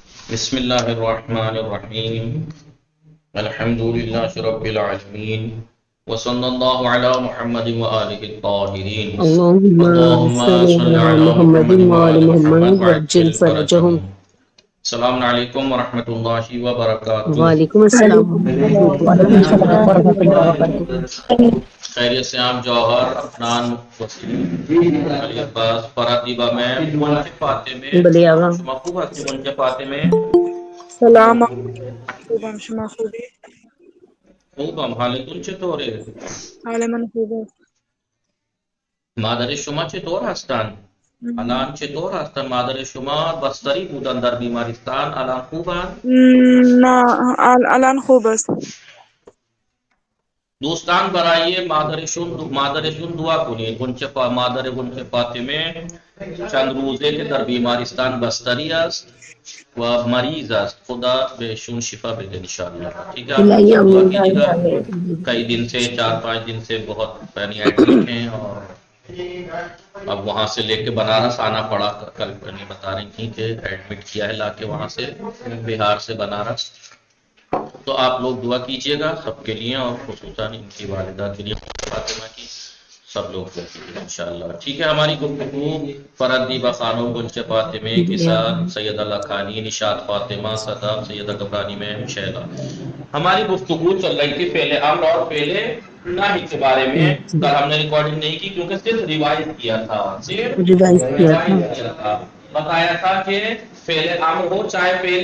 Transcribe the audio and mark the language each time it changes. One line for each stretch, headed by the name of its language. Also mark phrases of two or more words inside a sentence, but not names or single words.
Arabic: بسم الله الرحمن الرحيم الحمد لله رب العالمين وصلى الله على محمد وآله الطاهرين اللهم اللهم صل صل على على محمد محمد وآل وآل محمد محمد وعجل وعجل فرجهم. فرجهم. السلام علیکم ورحمۃ اللہ وبرکاتہ. وعلیکم السلام وعلیکم ورحمۃ السلام اللہ ورحمۃ اللہ وبرکاتہ. وبرکاتہ.
Urdu: خیریت سے عام جوہر افنان وسیم علی عباس فرادیبہ میں منچ فاطمے
Persian: بلی آغا شما خوب ہستی منچ فاطمے سلام خوبم شما خوبی؟ خوبم حالتون چطوره؟ حال من خوب است. مادر شما چطور هستند؟ الان چطور هستند مادر شما؟ بستری بودن در بیمارستان، الان خوبند؟ نه الان خوب است. دوستان برای مادرشون دعا کنید. مادر گنچه فاطمه چند روزه که در بیمارستان بستری است و مریض است، خدا بهشون شفا بده انشاءاللہ.
Urdu: ٹھیک ہے، آپ لوگ دعا کیجیے گا. کئی دن سے 4-5 دن سے بہت ایڈمٹ ہیں اور اب وہاں سے لے کے بنارس آنا پڑا. کل بتا رہی تھی کہ ایڈمٹ کیا ہے لا کے وہاں سے بہار سے بنارس. تو آپ لوگ دعا کیجئے گا سب کے لیے اور خصوصاً ان کی والدہ کے لیے فاطمہ کی سب لوگ دعا کیجئے گا انشاءاللہ. ٹھیک ہے، ہماری گفتگو فرادیبہ خانم گنچ فاطمے کے ساتھ سیدہ لکھانی، نشاط فاطمہ، صدف، سیدہ گبرانی میں شہلا. ہماری گفتگو چل رہی تھی فعل امر اور فعل نہی کے بارے میں. کل ہم نے ریکارڈنگ نہیں کی کیونکہ صرف ریوائز کیا تھا، ریوائز کیا تھا. بتایا تھا کہ فعل امر ہو چاہے فعل